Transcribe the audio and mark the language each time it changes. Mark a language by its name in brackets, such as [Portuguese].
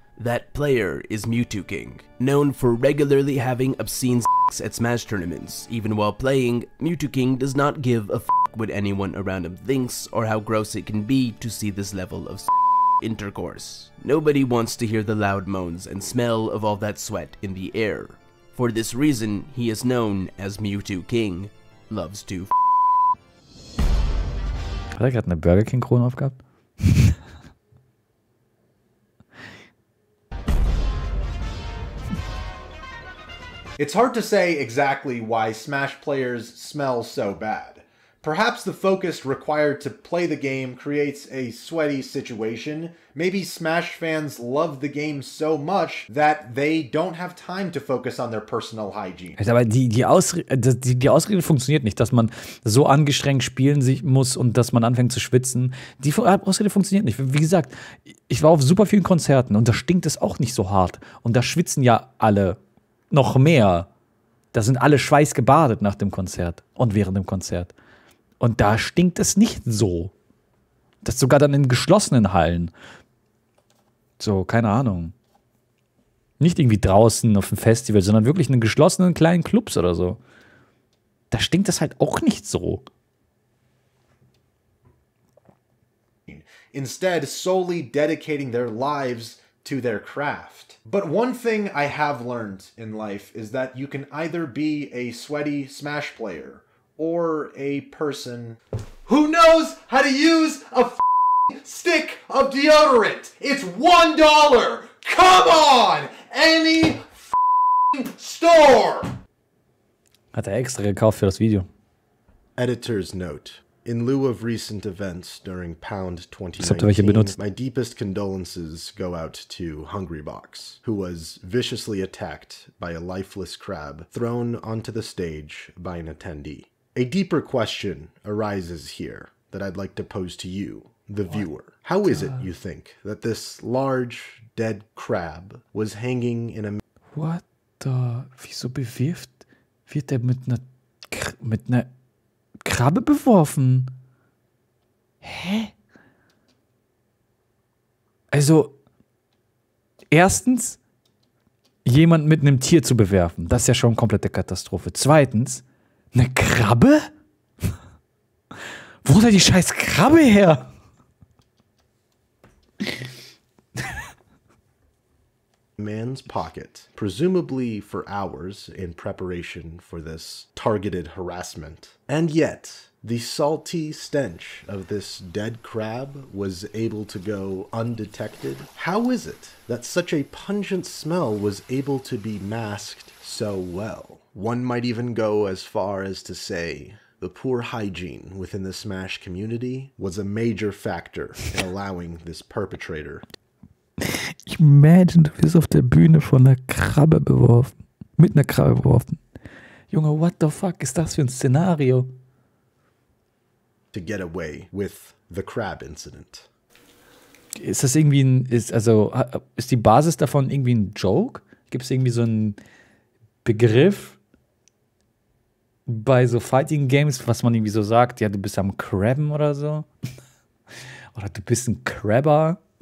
[English] That player is Mewtwo King. Known for regularly having obscene sex at Smash tournaments, even while playing, Mewtwo King does not give a fuck what anyone around him thinks or how gross it can be to see this level of intercourse. Nobody wants to hear the loud moans and smell of all that sweat in the air. For this reason, he is known as Mewtwo King. Loves to [German] Hat er gerade eine Burger King Krone aufgehabt? [English] It's hard to say exactly why Smash players smell so bad. Perhaps the focus required to play the game creates a sweaty situation. Maybe Smash fans love the game so much that they don't have time to focus on their personal hygiene. [German] Aber die Ausrede funktioniert nicht, dass man so angestrengt spielen muss und dass man anfängt zu schwitzen. Die Ausrede funktioniert nicht. Wie gesagt, ich war auf super vielen Konzerten und da stinkt es auch nicht so hart. Und da schwitzen ja alle noch mehr. Da sind alle schweißgebadet nach dem Konzert und während dem Konzert. Und da stinkt es nicht so. Das sogar dann in geschlossenen Hallen. So, keine Ahnung. Nicht irgendwie draußen auf dem Festival, sondern wirklich in geschlossenen kleinen Clubs oder so. Da stinkt das halt auch nicht so. [English] Instead, solely dedicating their lives to their craft. But one thing I have learned in life is that you can either be a sweaty Smash player or a person who knows how to use a stick of deodorant. It's $1. Come on! Any store! [German] Hat er extra gekauft für das Video. [English] Editor's note. In lieu of recent events during Pound [German] Habt ihr welche [English] 2019, [German] benutzt? [English] my deepest condolences go out to Hungrybox, who was viciously attacked by a lifeless crab thrown onto the stage by an attendee. A deeper question arises here that I'd like to pose to you, the viewer. How is it, you think, that this large, dead crab was hanging in a... What the... [German] Wieso wird er mit einer Krabbe beworfen? Hä? Also, erstens, jemand mit einem Tier zu bewerfen, das ist ja schon komplette Katastrophe. Zweitens, eine Krabbe? Wo ist die scheiß Krabbe her? [English] man's pocket, presumably for hours in preparation for this targeted harassment. And yet, the salty stench of this dead crab was able to go undetected. How is it that such a pungent smell was able to be masked so well? One might even go as far as to say the poor hygiene within the Smash community was a major factor in allowing this perpetrator. [German] Imagine, du wirst auf der Bühne von einer Krabbe beworfen. Mit einer Krabbe beworfen. Junge, what the fuck ist das für ein Szenario? [English] To get away with the crab incident. [German] Ist das irgendwie ist die Basis davon irgendwie ein Joke? Gibt es irgendwie so einen Begriff bei so Fighting Games, was man irgendwie so sagt, ja, du bist am Crabben oder so? Oder du bist ein Crabber?